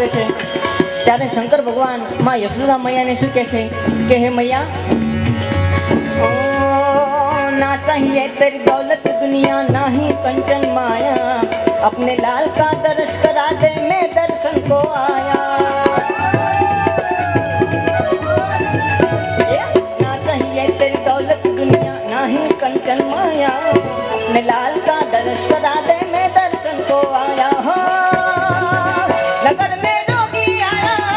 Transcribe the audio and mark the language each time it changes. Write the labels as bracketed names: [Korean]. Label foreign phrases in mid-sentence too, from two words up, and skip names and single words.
[Gujarati] છે ત્યારે શંકર ભગવાન માં યશોદા [Hindi] मैया [Gujarati] શું કહે છે કે હે [Hindi] मैया ओ ना चाहिए तेरी दौलत दुनिया ना ही कंचन माया अपने लाल का दर्श करा दे मैं दर्शन को आया ना चाहिए तेरी दौलत दुनिया ना ही कंचन माया अपने लाल का दर्श करा दे मैं दर्शन को आया हो नगर में जोगी आया